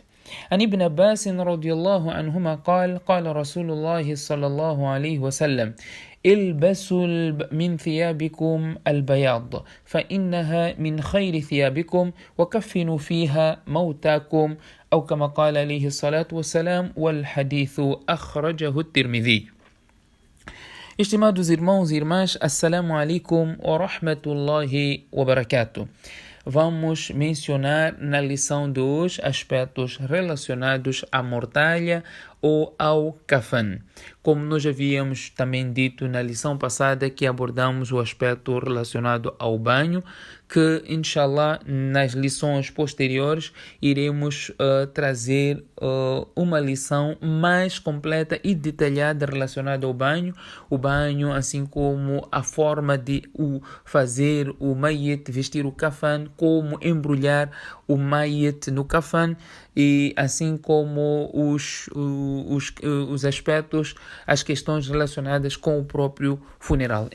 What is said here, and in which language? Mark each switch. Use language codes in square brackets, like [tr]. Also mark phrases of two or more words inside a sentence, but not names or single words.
[ar] عن ابن عباس رضي الله عنهما قال رسول الله صلى الله عليه وسلم البسوا من ثيابكم البياض فإنها من خير ثيابكم وكفنوا فيها موتاكم أو كما قال عليه الصلاة والسلام والحديث أخرجه الترمذي. [pt] Estimados irmãos e irmãs, [ar] السلام عليكم ورحمة الله وبركاته. [pt] Vamos mencionar na lição de hoje aspectos relacionados à mortalha ou ao kafan. Como nós havíamos também dito na lição passada que abordamos o aspecto relacionado ao banho, que inshallah nas lições posteriores iremos trazer uma lição mais completa e detalhada relacionada ao banho, o banho assim como a forma de fazer o mayit, vestir o kafan, como embrulhar o mayit no kafan e assim como os aspectos, as questões relacionadas com o próprio funeral.